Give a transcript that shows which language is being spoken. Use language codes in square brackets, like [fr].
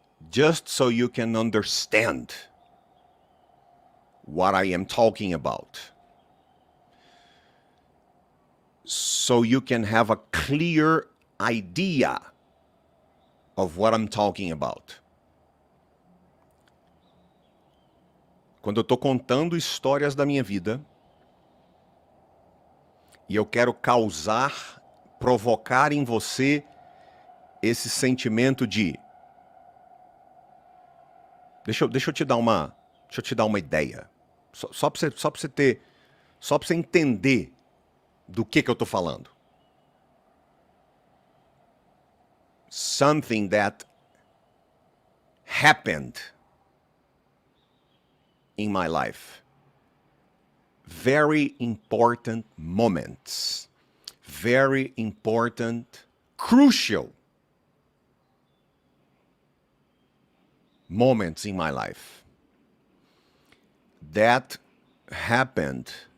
[en] just so you can understand what I am talking about, so you can have a clear idea of what I'm talking about. [pt] Quando eu estou contando histórias da minha vida e eu quero causar, provocar em você esse sentimento de... Deixa eu te dar uma ideia. Só para você entender do que eu estou falando. [en] Something that happened in my life. Very important moments. Very important, crucial moments in my life that happened